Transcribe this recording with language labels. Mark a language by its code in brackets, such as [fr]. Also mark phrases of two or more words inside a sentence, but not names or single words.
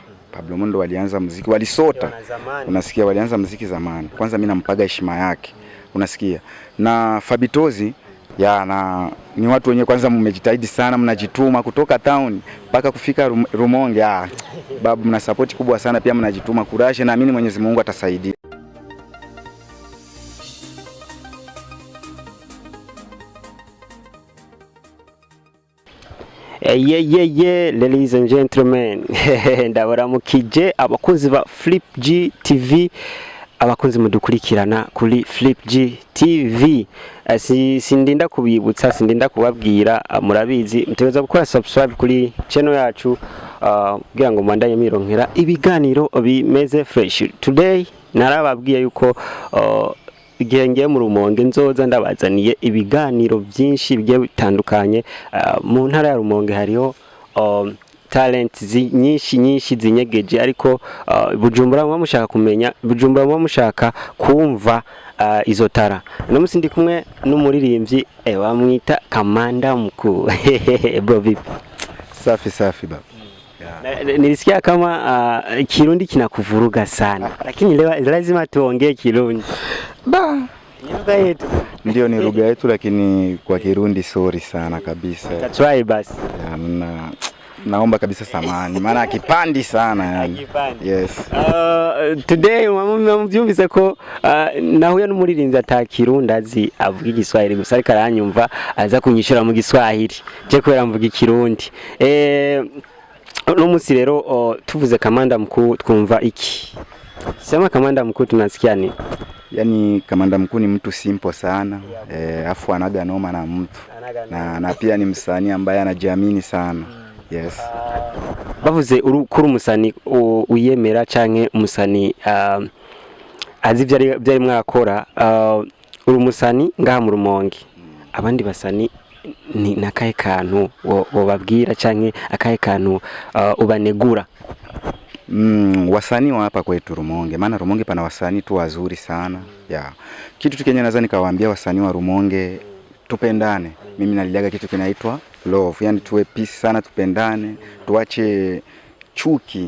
[sw] Pablo ndo walianza muziki, walisota. Unasikia, walianza muziki zamani. Kwanza mimi nampaga heshima yake. Unasikia? Na Fabitozi na ni watu wenyewe kwanza mmejitahidi sana, mnajituma kutoka town mpaka kufika Rumonge. Babu, mna support kubwa sana, pia mnajituma, courage, na naamini Mwenyezi Mungu atasaidia. [en] Ladies and gentlemen, [rn] ndabaramukije abakunzi ba Flip G TV, abakunzi mudukurikirana kuri Flip G TV. Sindinda kubibutsa, sindinda kubabwira, murabizi muteza gukora subscribe kuri channel yacu kugira ngo mwandanye mironkera ibiganiro bimeze fresh. Today narababwiye yuko igihe ngiye mu Rumonge nzoza ndabazaniye ibiganiro byinshi bigiye bitandukanye. Mu ntara ya Rumonge hariho talent nyinshi zinyegeje, ariko Bujumbura mwa mushaka kumenya, Bujumbura mwa mushaka kumva izo tara. No musindi kumwe n'umuririmbyi bamwita Kamanda Mkuu. [sw] Bro vipi? Safi baba. Nilisikia kama Kirundi kinakuvuruga sana, lakini lazima tuongee Kirundi. Lugha yetu. Ndio, ni lugha yetu, lakini kwa Kirundi sorry sana kabisa. Try basi. Naomba kabisa samahani, maana akipandi sana yani. Yes. [rn] Today mbyumvise ko nahuye n'umuririmbyi ata Kirundi azi, avuga Igiswahili gusa, ariko aranyumva aza kunyishura mu Giswahili. Je kwera mvuga Ikirundi. No musi rero tuvuze Kamanda Mkuu twumva iki? [sw] Sema Kamanda Mkuu tunasikia nini? Yani Kamanda Mkuu ni mtu simple sana, afu anaga noma na mtu. Na pia ni msanii ambaye anajiamini sana. Yes. [rn] Bavuze kuri umusani uyemera canke umusani azi byari mwakora, uri umusani ngaha mu Rumonge. Abandi basani ni nakaye kantu bababwira canke akaye kantu ubanegura? [sw] Wasanii wa hapa kwetu Rumonge, maana Rumonge pana wasanii tu wazuri sana. Kitu tu Kenya naweza nikawaambia wasanii wa Rumonge, tupendane. Mimi naliaga kitu kinaitwa love, yani tuwe peace sana, tupendane, tuache chuki.